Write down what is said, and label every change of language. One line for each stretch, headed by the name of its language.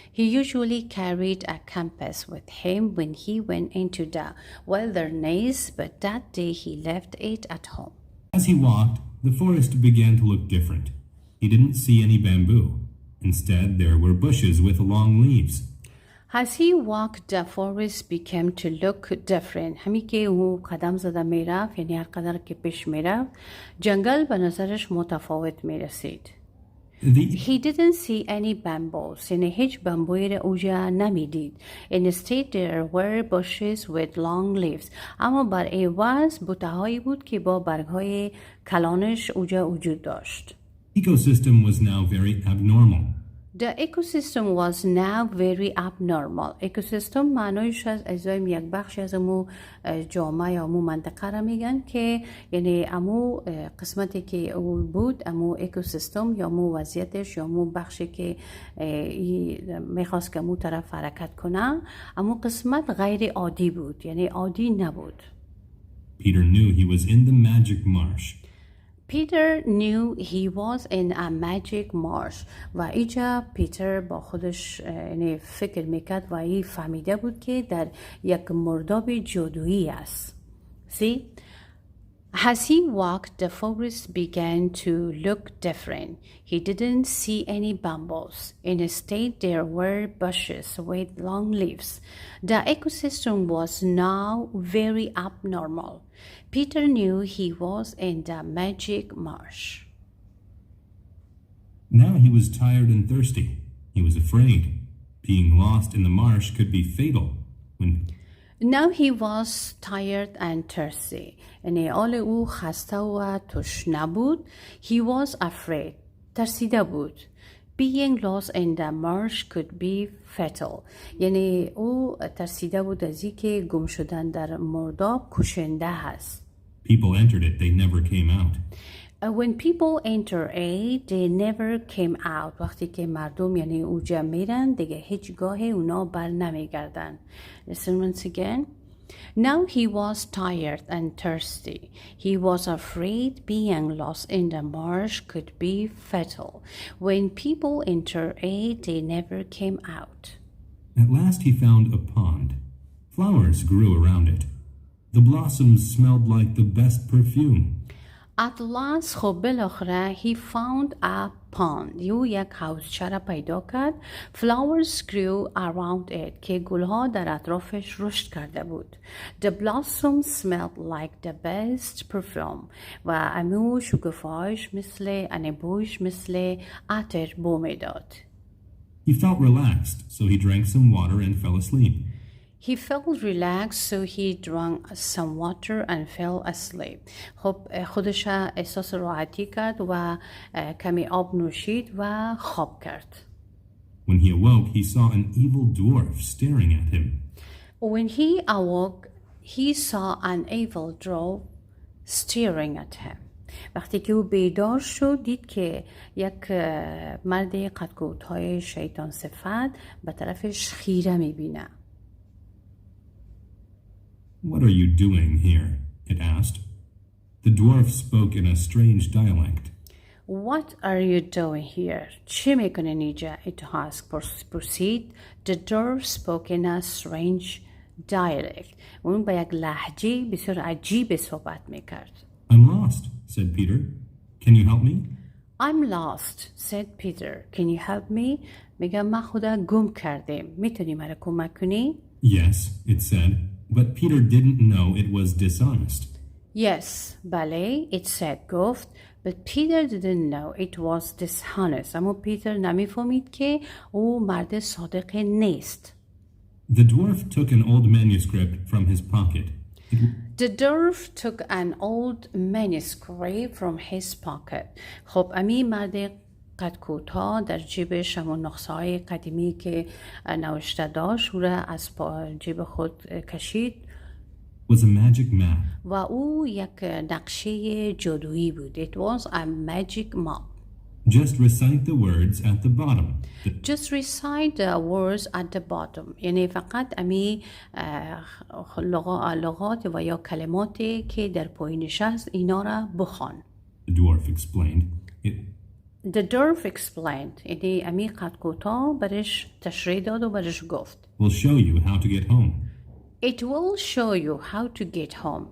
English: He usually carried a compass with him when he went into the wilderness, but that day he left it at home. As he walked, the forest began to look different. He didn't see any bamboo. Instead, there were bushes with long leaves. As he walked, the forest began to look different.
Persian: همی که او قدم زده میرفت، یعنی هر قدر که پیش میرفت، جنگل به نظرش متفاوت میرسید.
English: He didn't see any bamboos.
Persian: یعنی هیچ بامبویی را اوجا نمیدید.
English: Instead, there were bushes with long leaves.
Persian: اما بر عوض بوتهایی بود که با برگهای کلانش اوجا وجود داشت.
English: Ecosystem was now very abnormal. The ecosystem was now very abnormal.
Persian: Ecosystem معنیش از اجزای یک بخشی از امو جامعه یا امو منطقه را میگن که یعنی امو قسمتی که او بود امو ecosystem یا امو وضعیتش یا امو بخشی که میخواست که امو طرف حرکت کنه امو قسمت غیر عادی بود، یعنی عادی نبود.
English: Peter knew he was in the magic marsh. Peter knew he was in a magic marsh
Persian: و اینجا پیتر با خودش یعنی فکر میکرد و این فهمیده بود که در یک مرداب جادویی است.
English: See? As he walked, the forest began to look different. He didn't see any bamboos. Instead, there were bushes with long leaves. The ecosystem was now very abnormal. Peter knew he was in the magic marsh. Now he was tired and thirsty. He was afraid. Being lost in the marsh could be fatal. Now he was tired and thirsty.
Persian: یعنی حال او خسته و تشنه بود.
English: He was afraid.
Persian: ترسیده بود.
English: Being lost in the marsh could be fatal.
Persian: یعنی او ترسیده بود از اینکه گم شدن در مرداب کشنده هست.
English: People entered it, they never came out. When people enter it, they never came out.
Persian: وقتی که مردم یعنی اوجا میرن دیگه هیچ گاه اونا بر نمیگردن.
English: Listen once again. Now he was tired and thirsty. He was afraid being lost in the marsh could be fatal. When people enter it, they never came out. At last he found a pond. Flowers grew around it. The blossoms smelled like the best perfume. At last
Persian: خب بالاخره
English: he found a pond.
Persian: یو یک حوضچه را پیدا کرد.
English: Flowers grew around it
Persian: که گلها در اطرافش رشد کرده بود.
English: The blossoms smelled like the best perfume.
Persian: و امو شکوفه‌اش مثل انبوش مثل عطر بو میداد.
English: He felt relaxed, so he drank some water and fell asleep. He felt relaxed so he drank some water and fell asleep.
Persian: خب خودش احساس راحتی کرد و کمی آب نوشید و خواب کرد.
English: When he awoke, he saw an evil dwarf staring at him. When he awoke, he saw an evil dwarf staring at him.
Persian: وقتی که او بیدار شد دید که یک مرد قدکوت‌های شیطان صفت به طرفش خیره می‌بینه.
English: What are you doing here? It asked. The dwarf spoke in a strange dialect. What are you doing here?
Persian: چه میکنین اینجا؟
English: It asked. Proceed. The dwarf spoke in a strange dialect.
Persian: اون با یک لهجه بسیار عجیب صحبت میکرد.
English: I'm lost, said Peter. Can you help me? I'm lost, said Peter. Can you help me?
Persian: میگم من خدا گم کردم. میتونی مرا کمک کنی؟
English: Yes, it said, but Peter didn't know it was dishonest. Yes,
Persian: بله,
English: it said
Persian: گفت,
English: but Peter didn't know it was dishonest.
Persian: اما پیتر نمیفهمید که او مرد صادق نیست.
English: The dwarf took an old manuscript from his pocket. The dwarf took an old manuscript from his pocket.
Persian: خب امی مرد قد کوتاه در جیبش همون نسخه‌های قدیمی که نوشته داشت او را از جیب خود کشید.
English: Was a magic map.
Persian: و او یک نقشه جادویی بود.
English: It was a magic map. Just recite the words at the bottom. Just recite the words at the bottom.
Persian: یعنی فقط امی لغات و یا کلماتی که در پایینش هست اینا را بخوان.
English: The dwarf explained. The dwarf explained.
Persian: یعنی امی قد کوتاه برش تشریح داد و برش گفت.
English: We'll show you how to get home. It will show you how to get home.